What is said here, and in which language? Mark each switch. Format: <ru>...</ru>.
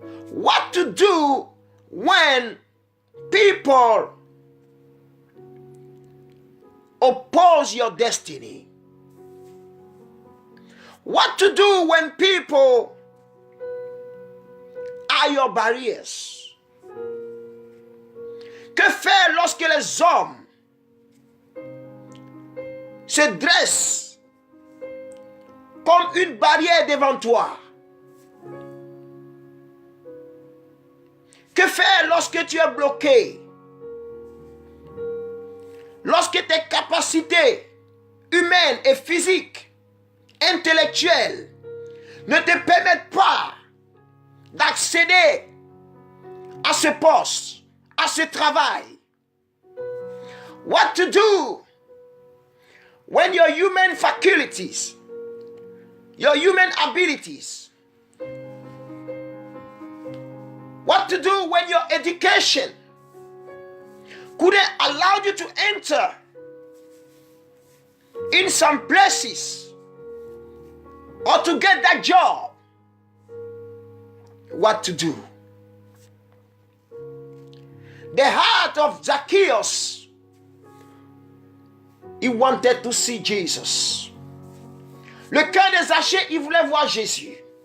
<en>What to do when people oppose your destiny? What to do when people are your barriers?</en> <fr>Que faire lorsque les hommes se dressent comme une barrière devant toi? Que faire lorsque tu es bloqué? Lorsque tes capacités humaines et physiques, intellectuelles, ne te permettent pas d'accéder à ce poste, à ce travail.</fr> <en>What to do when your human faculties, your human abilities, what to do when your education couldn't allow you to enter in some places or to get that job? What to do? The heart of Zacchaeus, he wanted to see Jesus.</en> <fr>Le cœur de Zachée, il voulait voir Jésus.</fr>